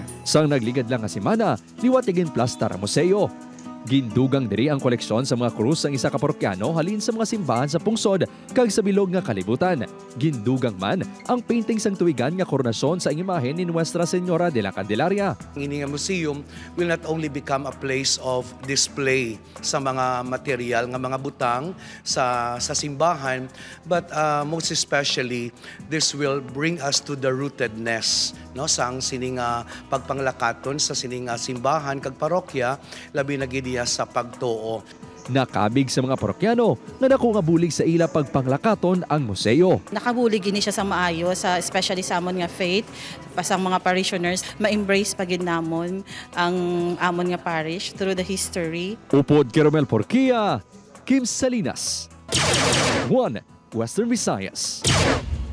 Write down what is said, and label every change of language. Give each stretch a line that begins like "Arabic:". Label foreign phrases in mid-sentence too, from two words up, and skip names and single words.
Hiligaynon: Sang nagligad lang nga semana, liwat igin plastar ang museo. Gindugang diri ang koleksyon sa mga krus ng isa ka parokyano halin sa mga simbahan sa pungsod kag sa bilog nga kalibutan. Gindugang man ang painting sang tuigan nga koronasyon sa imahen ni Nuestra Señora de la Candelaria. Ang ini nga museum
English: will not only become a place of display
Hiligaynon: sa mga material nga mga butang sa simbahan,
English: but most especially this will bring us to the rootedness
Hiligaynon: sang sining pagpanglakaton sa sining simbahan kag parokya labi na gid sa pagtuo. Nakabig sa mga parokyano nga dako nga bulig sa ila pagpanglakaton ang museo. Nakabulig ini siya sa maayo, especially sa amon nga faith, pasang mga parishioners, ma-embrace pagid namon ang amon nga parish
English: through the history.
Hiligaynon: Upod kay Romel Porquia, Kim Salinas, 1 Western Visayas.